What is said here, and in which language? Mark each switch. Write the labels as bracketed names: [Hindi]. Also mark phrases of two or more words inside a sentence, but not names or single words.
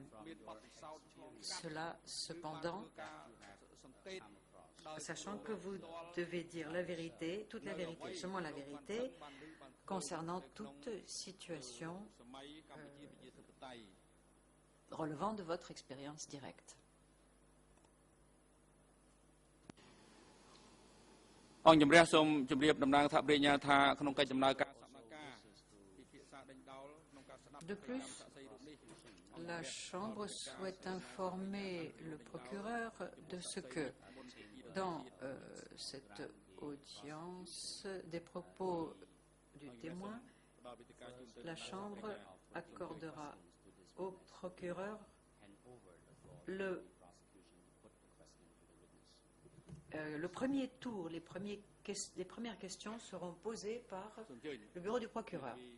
[French] Cela, cependant, sachant que vous devez dire la vérité, toute la vérité, seulement la vérité, concernant toute situation relevant de votre expérience directe. [Khmer] អង្គជំរះសូមជម្រាបតំណាងថាប្រញ្ញាថាក្នុងកិច្ចដំណើរការសកម្មភាពពិភាក្សាដេញដោលក្នុងការស្ដាប់ [French] De plus, la Chambre souhaite informer le procureur de ce que, dans cette audience des propos du témoin, la Chambre accordera au procureur le premier tour, les premières questions seront posées par le bureau du procureur.